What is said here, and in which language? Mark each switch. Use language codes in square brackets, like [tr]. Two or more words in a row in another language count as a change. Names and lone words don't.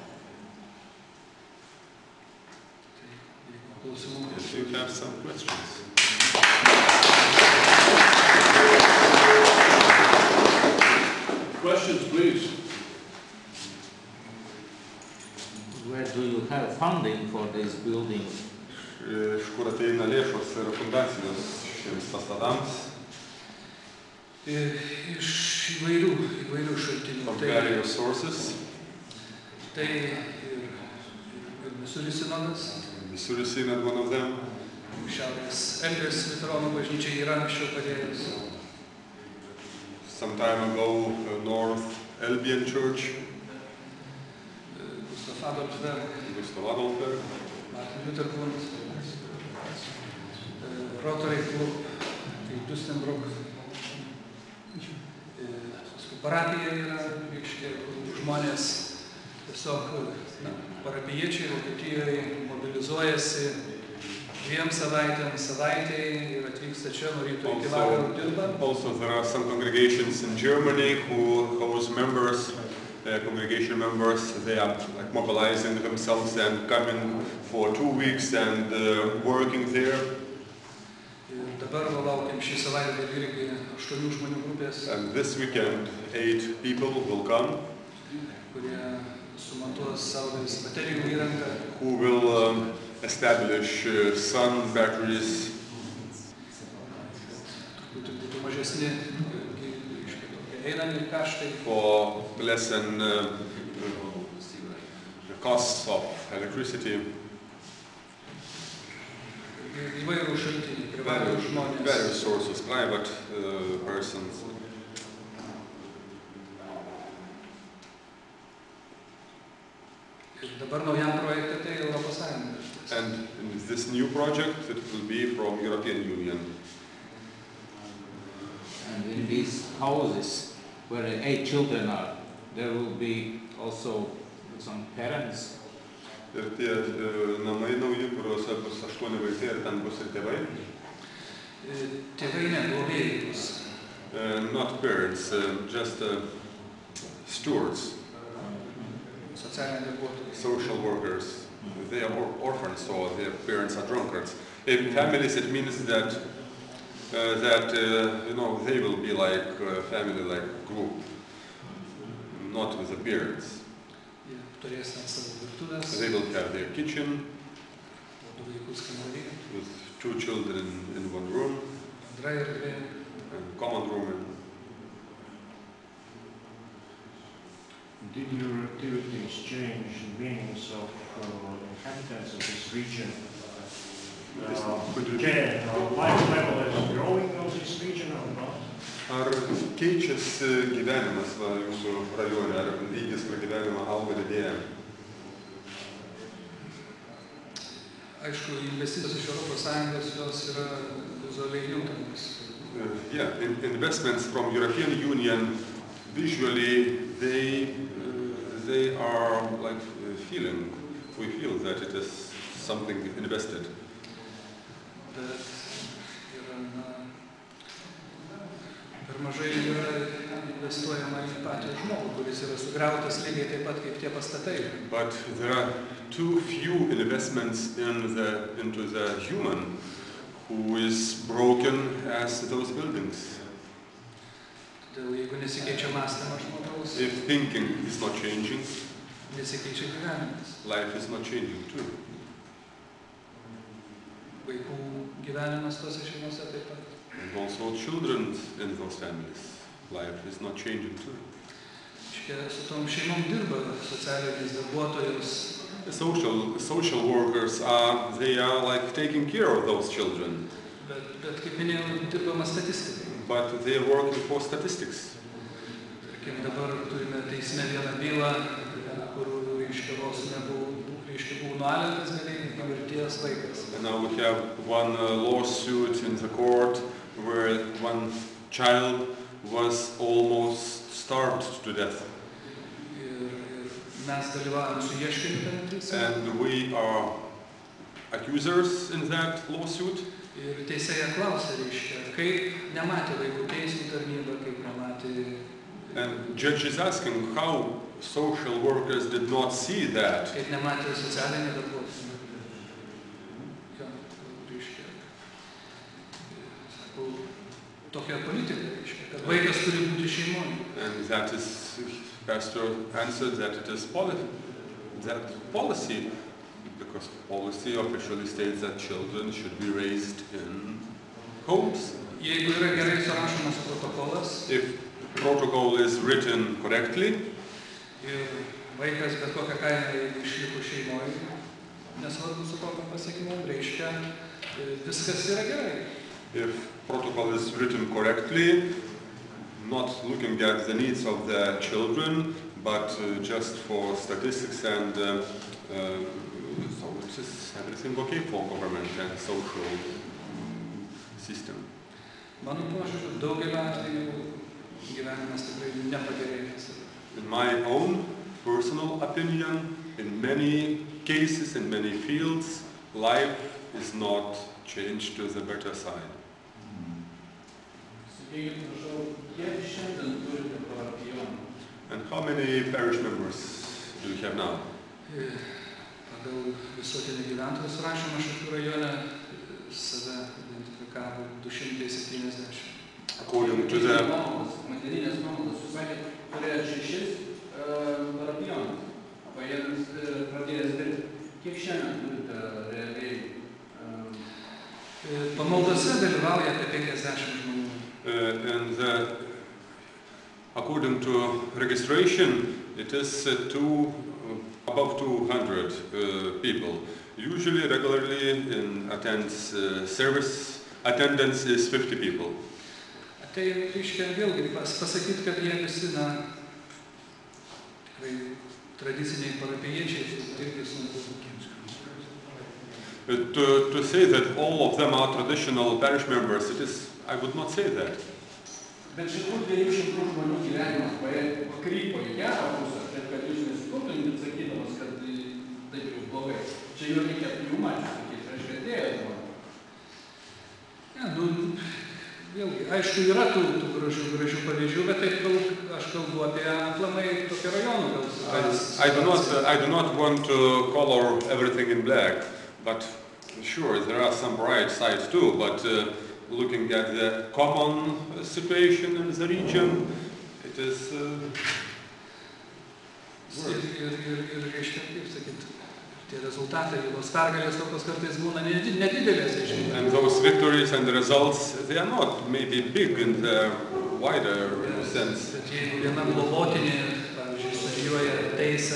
[en] If you have some questions. Questions, please. Where do you have funding for this building? [lt] Iš kur ateina lėšos ir fundacijos šiems pastatams? Iš įvairių šaltinių. [en] From various sources. [lt] Tai ir Misūrio sinodas. [en] Misūrio Synod, one of them. [lt] Šiaurės Elbės liuteronų bažnyčia yra anksčiau padėjus. [en] Some time ago, North Albion Church. Gustav Adolfberg. Martin Luther Bund. Rotary Club. Dustenbrook. [lt] Parapija yra, kur žmonės tiesiog parapijiečiai Vokietijoje mobilizuojasi 2 savaitėj ir atvyksta čia nuo ryto iki vakaro dirba. [en] Also, there are some congregations in Germany whose members, congregation members, they are like mobilizing themselves and coming for 2 weeks and working there. [lt] Ir dabar laukiam šį savaitgalį irgi 8 žmonių grupės. [en] And this weekend, 8 people will come. [lt] Kurie sumontuos saulės baterijų įrangą. [en] Who will establish sun batteries. [lt] Būtų mažesni einami kaštai. [en] For less than the costs of electricity. [lt] Įvairių šaltinių, privačių žmonės. [en] Various sources, private persons. [lt] Ir dabar naujam projekte tai Europos Sąjunga. [en] And in this new project, it will be from European Union. And in these houses where 8 children are, there will be also some parents. [lt] Ir tie namai nauji, kuriuose bus 8 vaikai ir ten bus ir tėvai. Tėvai ne, globėjai bus. [en] Not parents, just stewards. [lt] Socialiniai darbuotojai. [en] Social workers. They are orphans, so their parents are drunkards. In families, it means that you know, they will be like a family, like group, not with the parents. [lt] Turės savo virtuvės. [en] They will have their kitchen [lt] 2 vaikus kambarį. [en] with 2 children in one room, [lt] Bendra erdvė. [en] and common room. Did your activities change the meanings of inhabitants of this region? Life level is growing in this region or not? [lt] Ar keičiasi gyvenimas jūsų rajone, ar lygis pragyvenimo auga, didėja? Aišku, investicijos iš Europos Sąjungos jos yra vizualiai juntamos. [en] Yeah, investments from European Union, visually, they are like feeling. We feel that it is something invested. [lt] Bet yra, per mažai yra investuojama į patį žmogų, kuris yra sugriautas lygiai taip pat kaip tie pastatai. [en] But there are too few investments into the human who is broken as those buildings. [lt] Todėl jeigu nesikeičia mąstymas žmogaus, [en] If thinking is not changing, [lt] nesikeičia gyvenimas. [en] life is not changing too. [lt] Vaikų gyvenimas tose šeimose taip pat. [en] And also children in those families, life is not changing too. [lt] Su tom šeimom dirba socialiniais darbuotojus. [en] The social workers they are like taking care of those children. [lt] Bet kaip minėjau, dirbama statistikai. [en] But they are working for statistics. [lt] Tarkim, dabar turime teisme vieną bylą, kur vos buvo nualintas beveik iki mirties vaikas. [en] And now we have one lawsuit in the court where one child was almost starved to death. [lt] Mes dalyvavom su ieškiniu tame teisme. [en] And we are accusers in that lawsuit. [lt] Ir teisėja klausė, kaip nematė vaikų teismų tarnyba, kaip nematė. [en] And judge is asking how social workers did not see that. [lt] Kaip nematė socialinė darbuotojai. Sakau, tokia politika, kad vaikas turi būti šeimoje. [en] And that is, Pastor answered that it is policy, because policy officially states that children should be raised in homes. [lt] Jeigu yra gerai surašomas protokolas, [en] if protocol is written correctly, [lt] ir vaikas bet kokią kainą išliko šeimoje, nesvarbu su kokiam pasiekimam, reiškia, viskas yra gerai. [en] If protocol is written correctly, not looking at the needs of the children, but just for statistics and so it is everything okay for government and social system. [lt] Mano požiūriu, daugelio atveju gyvenimas tikrai nepagerėjęs. [en] In my own personal opinion, in many cases, in many fields, life is not changed to the better side. [lt] Sakykit, prašau, kiek šiandien turite parapijonų? [en] And how many parish members do you have now? [lt] Pagal visuotinį gyventojų surašymą Šakių rajone save identifikavo 270. [en] According to the [lt] Materinės nuomonės, jūs sakėt, turėjo 6 parapijonus. Paėmus pradėjęs dirbti. Kiek šiandien turite realiai? Pamaldose dalyvauja apie 50 žmonių. [en] and according to registration, it is above 200 people. Usually, regularly in service, attendance is 50 people. [lt] Tai reiškia vėlgi pasakyti, kad jie visi, tikrai tradiciniai parapijiečiai, irgi sunku. [en] To say that all of them are traditional parish members, I would not say that. [lt] Bet šitų 200 žmonių gyvenimas pakrypo į gerą pusę, taip kad jūs nesitūpinit sakydamas, kad taip jau blogai. Čia jau reikėtų jų mačių sakyti, reiškia atėjo. Vėlgi, aišku, yra tų gražių pavyzdžių, bet taip aš kalbu apie aplamai tokį rajonų. [en] I do not want to color everything in black, but sure, there are some bright sides too, but looking at the common situation in the region, it is worse. [lt] Ir reiškia, kaip sakyti, tie rezultatai, tos pergalės tokios kartais būna nedidelės. [en] And those victories and the results, they are not maybe big in the wider sense. [lt] Bet jeigu viena globotinė, pavyzdžiui, studijuoja teisę.